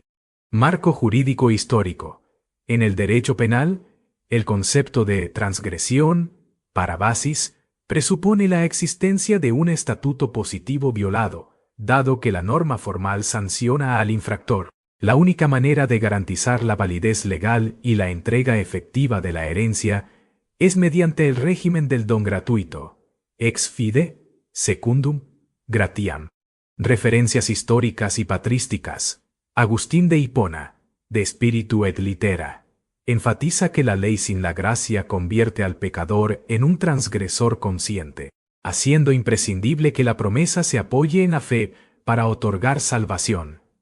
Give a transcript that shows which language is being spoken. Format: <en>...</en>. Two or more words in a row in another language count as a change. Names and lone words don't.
<es>Marco jurídico histórico. En el derecho penal, el concepto de transgresión, parabasis, presupone la existencia de un estatuto positivo violado, dado que la norma formal sanciona al infractor. La única manera de garantizar la validez legal y la entrega efectiva de la herencia es mediante el régimen del don gratuito,</es> <la>ex fide, secundum, gratiam.</la> <es>Referencias históricas y patrísticas. Agustín de Hipona, de Spiritu et Litera, enfatiza que la ley sin la gracia convierte al pecador en un transgresor consciente, haciendo imprescindible que la promesa se apoye en la fe para otorgar salvación.</es>